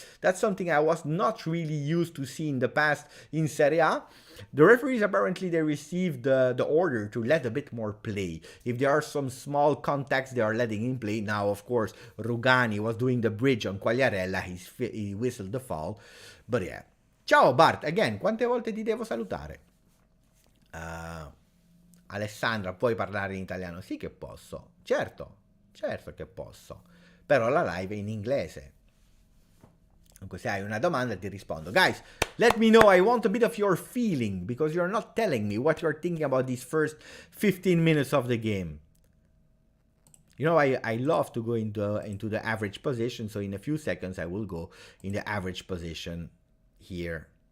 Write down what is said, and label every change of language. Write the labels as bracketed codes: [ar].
[en] That's something I was not really used to see in the past in Serie A. The referees, apparently, they received the order to let a bit more play. If there are some small contacts, they are letting him play. Now, of course, Rugani was doing the bridge on Quagliarella. He whistled the foul. But yeah. [it] Ciao Bart, again, quante volte ti devo salutare? Alessandra, puoi parlare in italiano? Sì che posso, certo che posso, però la live è in inglese. Dunque se hai una domanda ti rispondo. [en] Guys, let me know, I want a bit of your feeling, because you're not telling me what you're thinking about these first 15 minutes of the game. You know, I love to go into the average position, so in a few seconds I will go in the average position here.